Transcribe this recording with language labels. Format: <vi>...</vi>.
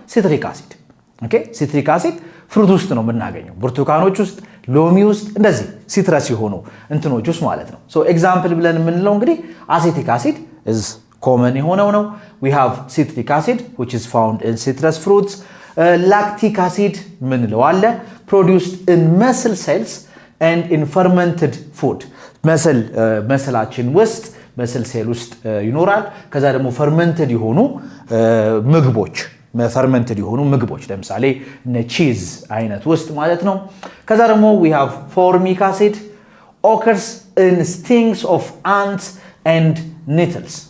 <am>ሲትሪክ አሲድ Okay, citric acid fruit ውስጥ ነው የምናገኘው ብርቱካኖች ውስጥ ሎሚ ውስጥ እንደዚህ ሲትረስ የሆኑ እንትኖች ውስጥ ማለት ነው። ኤግዛምፕል ብለን የምንለው እንግዲህ</am> <en>acetic acid is common</en> <am>የሆነው ነው።</am> <en>we have citric acid which is found in citrus fruits. lactic acid</en> <am>ምንለው አለ</am> <en>produced in muscle cells and in fermented food.</en> <am>መስላችን ውስጥ መስል ሴል ውስጥ ይኖራል። ከዛ ደግሞ fermented የሆኑ ምግቦች fermented የሆኑ ምግቦች ለምሳሌ ቺዝ አይነት ውስጥ ማለት ነው። ከዛ ደግሞ</am> <en>we have formic acid occurs in stings of ants and nettles.</en>